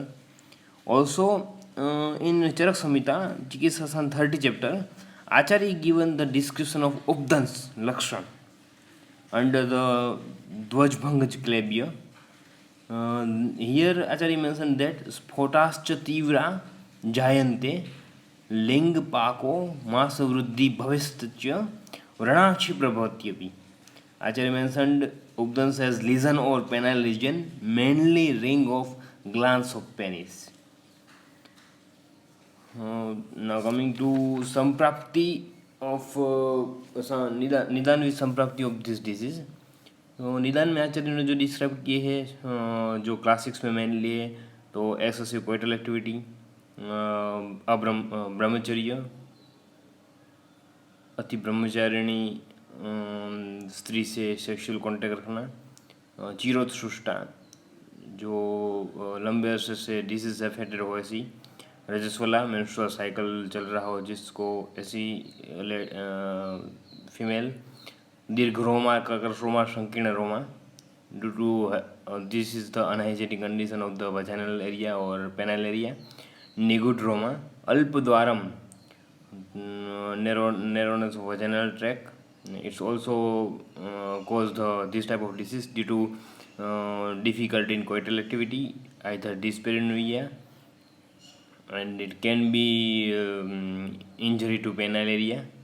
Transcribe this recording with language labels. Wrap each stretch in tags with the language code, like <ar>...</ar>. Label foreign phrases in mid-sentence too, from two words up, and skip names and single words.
<en>Also in Charak Samhita Chikitsasan 30 chapter, Acharya given the description of</en> <sa>उपदंश लक्षण</sa> <en>under the</en> <sa>ध्वजभंगज क्लैब्य.</sa> <en>Here Acharya mentioned that</en> <sa>स्फोटाश्च तीव्रा जायन्ते लिङ्ग पाको मांस वृद्धि भविष्टश्च व्रणाक्षि प्रभात्यपि.</sa> <en>Acharya mentioned Updans as lesion or penile lesion, mainly ring of glands of penis. Now coming to Samprapti of निदान with Samprapti of this disease.</en> <hi>तो निदान में आचार्य ने जो डिस्क्राइब किए हैं, जो क्लासिक्स में मैंने लिए, तो</hi> <en>excessive coital activity,</en> <hi>ब्रह्मचर्य, अति ब्रह्मचारिणी स्त्री से</hi> <en>sexual contact</en> <hi>रखना, चिरोत्सृष्टा जो लंबे अरसे से</hi> <en>disease affected</en> <hi>हो, ऐसी रजस्वला</hi> <en>menstrual cycle</en> <hi>चल रहा हो जिसको, ऐसी फीमेल,</hi> <sa>दीर्घ रोमा, कर्कश रोमा, संकीर्ण रोमा,</sa> <en>due to this is the unhygienic condition of the vaginal area</en> <hi>और</hi> <en>penile area.</en> <sa>निगुड रोमा, अल्प द्वारम,</sa> <en>narrowness of vaginal tract. It's also cause this type of disease due to difficulty in coital activity, either dyspareunia, and it can be injury to penile area.</en>